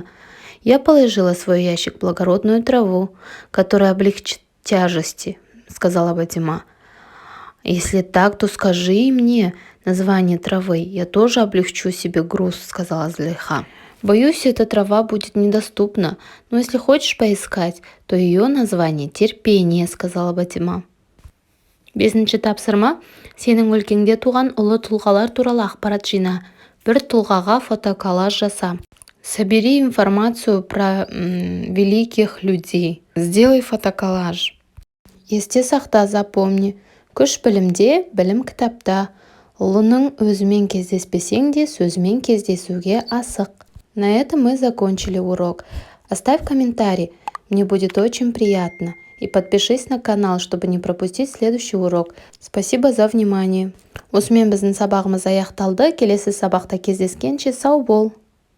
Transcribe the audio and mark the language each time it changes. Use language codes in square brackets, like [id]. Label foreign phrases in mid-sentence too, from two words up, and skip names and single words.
[ru] Я положила в свой ящик благородную траву, которая облегчит тяжести, сказала Батима. Если так, то скажи и мне название травы, я тоже облегчу себе груз, сказала Зылиха. Боюсь, эта трава будет недоступна, но если хочешь поискать, то ее название терпение, сказала Батима. [kk] Бесінші тапсырма. Сенің өлкеңде туған ұлы тұлғалар туралы ақпарат жина. Бір тұлғаға фотоколлаж жаса. [ru] Собери информацию про великих людей. Сделай фотоколлаж. [kk] Есте сақта, [ru] запомни. [kk] Күш білімде, білім кітапта. Ұлының өзімен кездеспесең де, сөзімен кездесуге асық. [ru] На этом мы закончили урок. Оставь комментарий, мне будет очень приятно. И подпишись на канал, чтобы не пропустить следующий урок. Спасибо за внимание. [kk] Осымен біздің сабағымыз аяқталды. Келесі сабақта кездескенше сау бол.